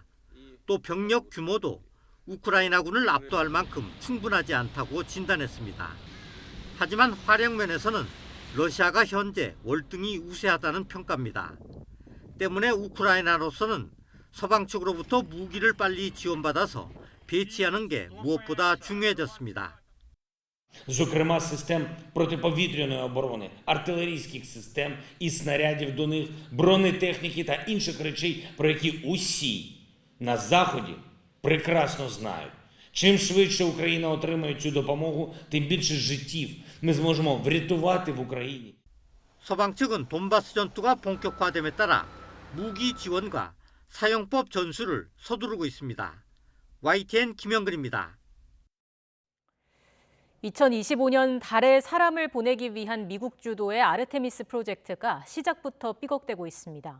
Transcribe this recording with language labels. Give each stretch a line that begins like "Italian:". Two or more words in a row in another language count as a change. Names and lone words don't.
Korean: 또 병력 규모도 우크라이나군을 압도할 만큼 충분하지 않다고 진단했습니다. 하지만 화력 면에서는 러시아가 현재 월등히 우세하다는 평가입니다. 때문에 우크라이나로서는 서방 측으로부터 무기를 빨리 지원받아서 배치하는 게 무엇보다 중요해졌습니다.
Ukrainian: Зокрема, систем протиповітряної оборони, артилерійських систем і снарядів до них, бронетехніки та інших речей, про які усі на Заході прекрасно знають. Чим швидше Україна отримає цю допомогу, тим більше життів ми зможемо врятувати в Україні.
Korean: 서방 측은 돈바스 전투가 본격화됨에 따라 무기 지원과 사용법 전수를 서두르고 있습니다. YTN 김영근입니다. 2025년 달에 사람을 보내기 위한 미국 주도의 아르테미스 프로젝트가 시작부터 삐걱대고 있습니다.